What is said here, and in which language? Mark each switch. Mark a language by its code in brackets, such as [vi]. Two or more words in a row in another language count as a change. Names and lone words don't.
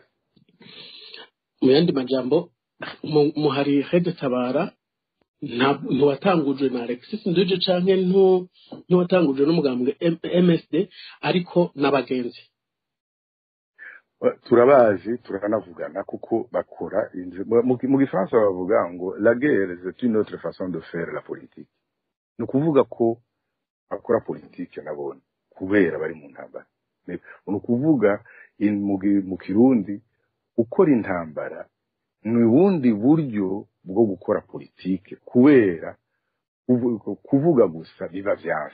[rn] Mu yandi majambo muhari Hede Tabara ntiwatangujwe na Alexis Nduje canke ntiwatangujwe n'umugambwe MSD ariko n'abagenzi. Turabazi turanavugana kuko bakora mu Gifaransa bavuga ngo [fr] la guerre c'est une autre façon de faire la politique. [rn] No kuvuga ko bakora politique nabone kubera bari mu ntambara. No kuvuga mu Kirundi ukora intambara ni ubundi buryo bwo gukora politike kubera kuvuga gusa biba vyanse.